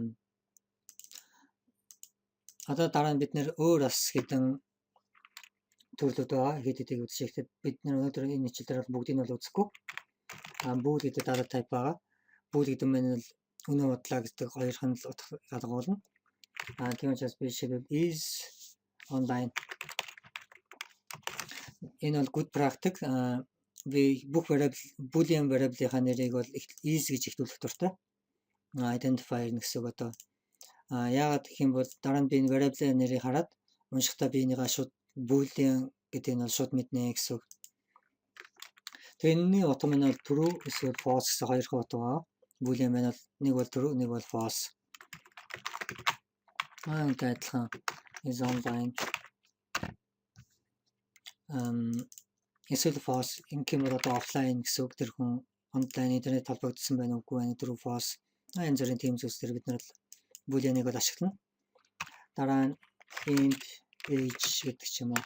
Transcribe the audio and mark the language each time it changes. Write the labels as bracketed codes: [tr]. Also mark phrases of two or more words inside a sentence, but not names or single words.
[mn] Одоо дараа нь бид нэр өөр бас хэдэн төрлүүд байгаа. Хэд хэдийг үзэж ихтэй бид өнөөдөр энэ хичээлээр бүгдийг нь бол үзэхгүй. Bool гэдэг data type байгаа. Bool гэдэг нь бол үнэ бодлоо гэдэг хоёрх нь л ялгуулна. Тийм учраас би жишээлбэл [en] is online. [mn] Энэ бол [en] good practice. [mn] Би бүх [en] variable boolean variable-ийн [mn] нэрийг бол is гэж ихтүүлэх дуртай. Identifier гэсэн үг одоо. Яагаад гэх юм бол дараа нь би энэ variable-ийн нэрийг хараад уншихдаа би энийгээ шууд boolean гэдэг нь бол шууд мэднэ гэсэн үг. Тэгээ энэний утга нь бол true эсвэл false гэсэн хоёр утга байгаа. Boolean маань бол нэг бол true, нэг бол false. Ингээд адилхан [en] is online. [mn] Эсвэл false ингэм бол одоо offline гэсэн үг. Тэр хүн онлайн интернет холбогдсон байна уугүй байна, [en] true false. [mn] Энэ зэрэг тийм зүйлсээр бид нар boolean-ыг бол ашиглана. Дараа нь [en] int age [mn] гэдэг ч юм уу.